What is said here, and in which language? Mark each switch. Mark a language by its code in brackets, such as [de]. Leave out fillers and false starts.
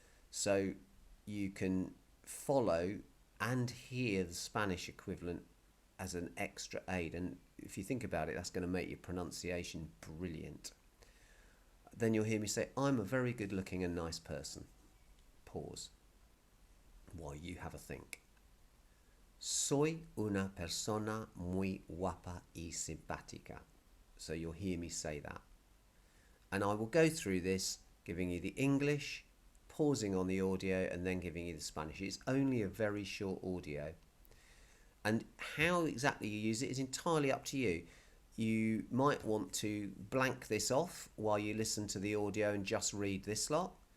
[en] So you can follow and hear the Spanish equivalent as an extra aid. And if you think about it, that's going to make your pronunciation brilliant. Then you'll hear me say, I'm a very good looking and nice person. Pause. While you have a think. [es] Soy una persona muy guapa y simpática. [en] So you'll hear me say that. And I will go through this, giving you the English, pausing on the audio, and then giving you the Spanish. It's only a very short audio. And how exactly you use it is entirely up to you. You might want to blank this off while you listen to the audio and just read this lot.